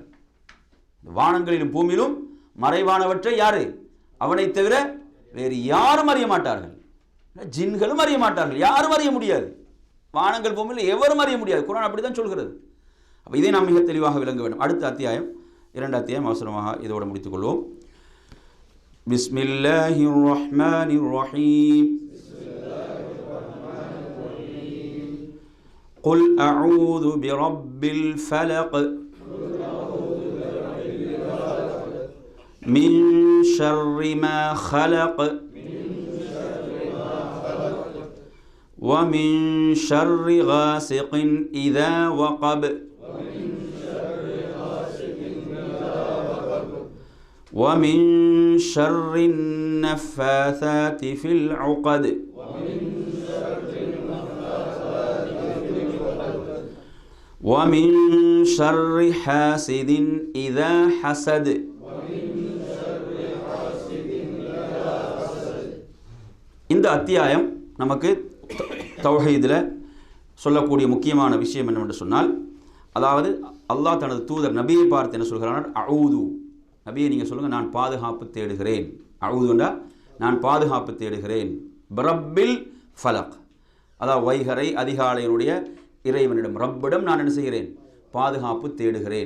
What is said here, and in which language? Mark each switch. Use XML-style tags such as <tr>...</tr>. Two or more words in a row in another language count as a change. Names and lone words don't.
<ta>வானங்களிலும் பூமியிலும் மறைவானவற்றை யாரு, அவனை தவிர வேறு யாரும் அறிய மாட்டார்கள், ஜின்களும் அறிய மாட்டார்கள், யாரும் அறிய முடியாது, வானங்கள் பூமியில் எவரும் அறிய முடியாது, குர்ஆன் அப்படி தான் சொல்கிறது. அப்போ இதை நாம் மிக தெளிவாக விளங்க வேண்டும். அடுத்த அத்தியாயம் 2 அத்தியாயம் அவசரமாக இதோடு முடித்துக் கொள்வோம்.</ta> <ar>بسم الله الرحمن الرحيم. قل أعوذ برب الفلق من شر ما خلق ومن شر غاسق إذا وقب ومن شر النفاثات في العقد ومن شر حاسد إذا حسد.</ar> <ta>இந்த அத்தியாயம் நமக்கு தௌஹீதில் சொல்லக்கூடிய முக்கியமான விஷயம் என்னவென்று சொன்னால், அதாவது அல்லாஹ் தனது தூதர் நபியை பார்த்து என்ன சொல்கிறார், அஊது, நபியை நீங்கள் சொல்லுங்கள் நான் பாதுகாப்பு தேடுகிறேன், அஊதுண்டா நான் பாதுகாப்பு தேடுகிறேன்,</ta> <ar>برب الفلق,</ar> <ta>அதாவது வைகரை அதிகாலையினுடைய இறைவனிடம் ரப்பிடம் நான் என்ன செய்கிறேன், பாதுகாப்பு தேடுகிறேன்.</ta>